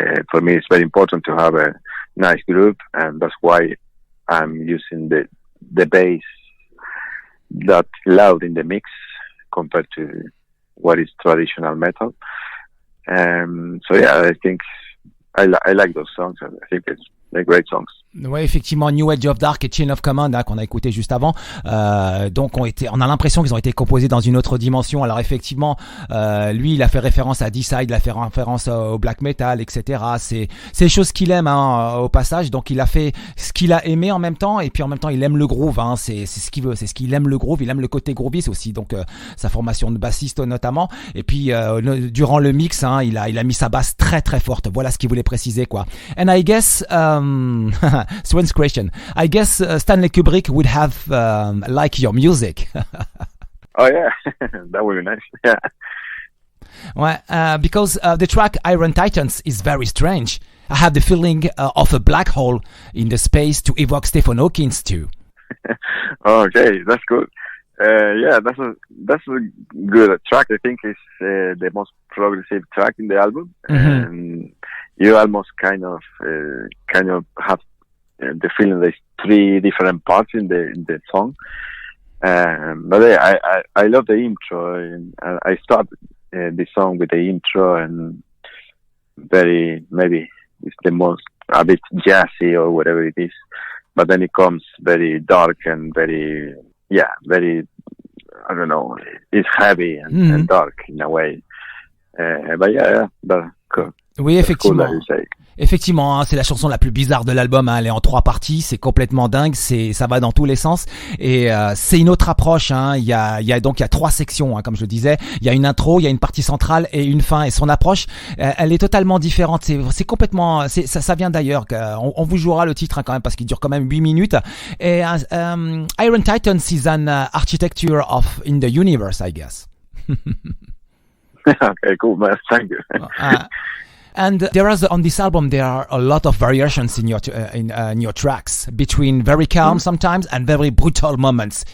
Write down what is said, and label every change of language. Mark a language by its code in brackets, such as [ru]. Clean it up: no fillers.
[en] For me, it's very important to have a nice groove, and that's why I'm using the bass that loud in the mix compared to what is traditional metal. So yeah, I think I like those songs. I think great songs. [fr] Ouais, effectivement, New Age of Dark et Chain of Command, hein, qu'on a écouté juste avant, donc on a l'impression qu'ils ont été composés dans une autre dimension. Alors effectivement, lui, il a fait référence à D-Side, il a fait référence au black metal, etc. C'est les choses qu'il aime, hein, au passage. Donc il a fait ce qu'il a aimé en même temps, et puis en même temps il aime le groove. Hein, c'est ce qu'il veut, c'est ce qu'il aime, le groove. Il aime le côté groovy aussi. Donc sa formation de bassiste notamment. Et puis durant le mix, hein, il a mis sa basse très très forte. Voilà ce qu'il voulait préciser, quoi. [en] And I guess Swen's question. I guess Stanley Kubrick would have liked your music. Oh yeah, that would be nice. Yeah. Well, because the track Iron Titans is very strange. I have the feeling of a black hole in the space to evoke Stephen Hawking's too. Okay, that's good. Yeah, that's a good track. I think it's the most progressive track in the album, and you almost kind of have the feeling there's three different parts in the song. But I love the intro, and I start the song with the intro, and maybe it's the most a bit jazzy or whatever it is, but then it comes very dark and very, I don't know, it's heavy and dark in a way. But yeah, but cool. [fr] Oui, effectivement. [en] Cool, [fr] Effectivement, hein, c'est la chanson la plus bizarre de l'album, hein, elle est en 3 parties, c'est complètement dingue, ça va dans tous les sens, et c'est une autre approche, hein. Il y a 3 sections, hein, comme je le disais. Il y a une intro, il y a une partie centrale et une fin, et son approche, elle est totalement différente. C'est complètement, ça vient d'ailleurs. On vous jouera le titre, hein, quand même, parce qu'il dure quand même 8 minutes. [en] Et Iron Titans is an architecture in the universe, I guess. Okay, cool, man. Thank you. And on this album, there are a lot of variations in your tracks, between very calm sometimes and very brutal moments.